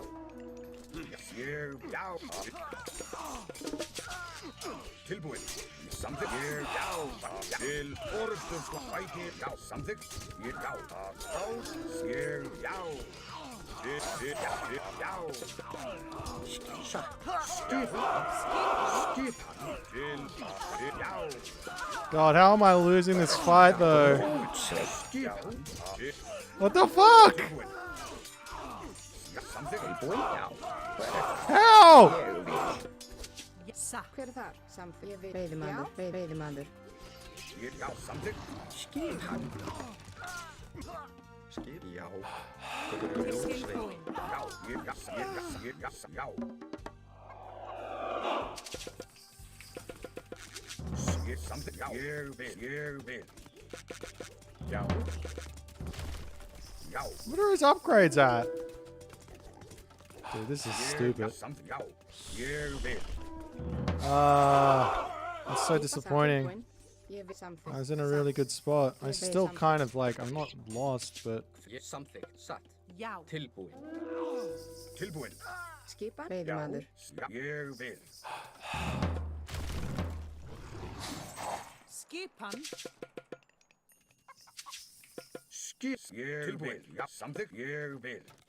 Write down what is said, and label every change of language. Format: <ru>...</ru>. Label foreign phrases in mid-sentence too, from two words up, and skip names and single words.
<is>Ég. Já. Tilbúinn. Samþykkt. Ég. Já. Til orustust. Bæti. Já. Samþykkt. Ég. Já. Ég. Já. Já.</is> <en>God, how am I losing this fight though? What the fuck? How?</en> <is>Satt. Hver er það? Samþykkt. Ég vil. Veiðimaður. Veiðimaður. Já. Samþykkt. Skipan. Skip. Já. Grjótsveinn. Tilbúinn. Já. Já. Samþykkt. Já. Ég vil. Ég vil. Já. Já.</is> <en>What are his upgrades at? Dude, this is stupid.</en> <is>Samþykkt. Já. Ég vil.</is> <en>That's so disappointing.</en> <is>Ég vil. Samþykkt.</is> <en>I was in a really good spot. I still kind of like, I'm not lost, but</en> <is>Ég samþykkt. Satt. Já. Tilbúinn. Tilbúinn. Skipan? Já. Veiðimaður. Ég vil. Skipan. Skip. Ég vil. Já. Samþykkt. Ég vil.</is>